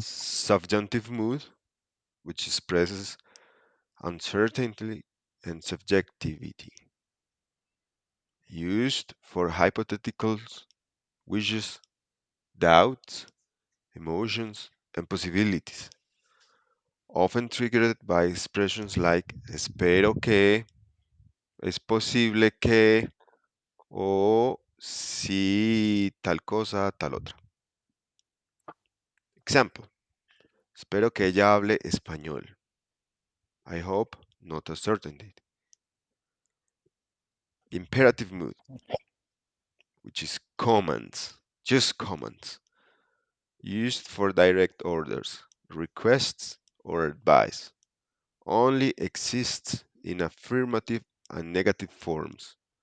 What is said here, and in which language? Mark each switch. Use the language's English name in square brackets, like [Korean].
[English] Subjunctive mood, which expresses uncertainty and subjectivity, used for hypotheticals, wishes, doubts, emotions, and possibilities, often triggered by expressions like [Spanish] espero que, es posible que, o si tal cosa, tal otra. [English] Example, [Spanish] espero que ella hable español. [English] I hope, not a certainty. Imperative mood, which is commands, just commands, used for direct orders, requests, or advice, only exists in affirmative and negative forms.